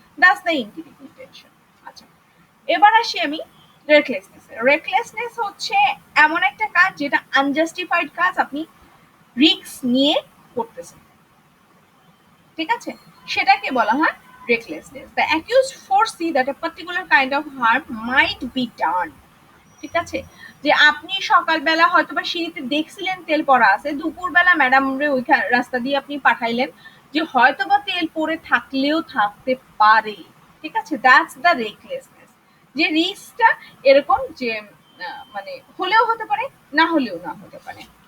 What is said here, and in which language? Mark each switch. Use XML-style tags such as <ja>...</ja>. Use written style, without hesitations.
<en>That's the intention.</en> <bn>আচ্ছা, এবার আসি আমি রেকলেসনেস। রেকলেসনেস হচ্ছে এমন একটা কাজ যেটা আনজাস্টিফাইড কাজ, আপনি রিস্ক নিয়ে করতেছেন, ঠিক আছে? সেটাকে বলা হয় recklessness.</bn> <en>The accused foresee that a particular kind of harm might be done.</en> <bn>ঠিক আছে? যে আপনি সকালবেলা হয়তোবা সিঁড়িতে দেখছিলেন তেল পড়া আছে, দুপুরবেলা ম্যাডাম রে ওই রাস্তা দিয়ে আপনি পাঠাইলেন যে হয়তোবা তেল পড়ে থাকলেও থাকতে পারে, ঠিক আছে?</bn> <en>That's the recklessness.</en> <bn>যে রিস্কটা এরকম যে মানে হলেও হতে পারে, না হলেও না হতে পারে।</bn>